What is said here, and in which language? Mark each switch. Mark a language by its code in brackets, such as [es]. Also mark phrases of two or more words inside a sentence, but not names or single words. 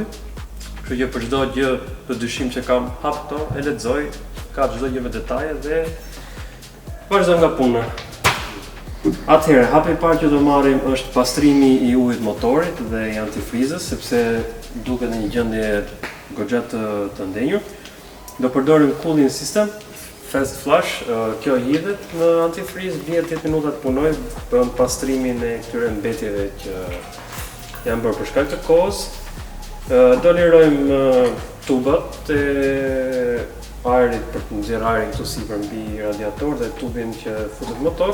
[sq] Kështu që për çdo gjë të dyshim që kam hap këto, e lexoj, ka çdo gjë me detaje dhe vazhdojmë nga puna. Atëherë, hapi i parë që do marrim është pastrimi i ujit motorit dhe i antifrizës, sepse duket në një gjendje goxha të ndenjur. Do përdorim [en] cooling system, fast flush, [sq] kjo hidhet në antifriz, 10 minuta të punoj për pastrimin e këtyre mbetjeve që janë bërë për shkak të kohës. Do lirojmë tubat e ajrit për të nxjerrë ajrin këtu sipër mbi radiator dhe tubin që futet motor.